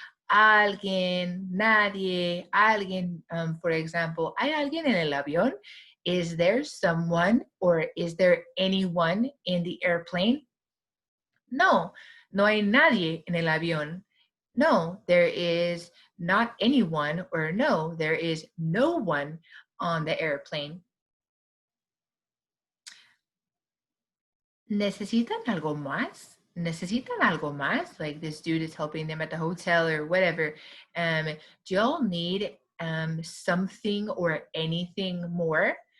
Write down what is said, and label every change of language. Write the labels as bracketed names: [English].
[Spanish] Alguien, nadie, alguien, [English] for example, [Spanish] ¿hay alguien en el avión? [English] Is there someone, or is there anyone in the airplane? [Spanish] No, no hay nadie en el avión. [English] No, there is not anyone, or no, there is no one on the airplane. [Spanish] ¿Necesitan algo más? ¿Necesitan algo más? [English] Like, this dude is helping them at the hotel or whatever. Do y'all need something or anything more?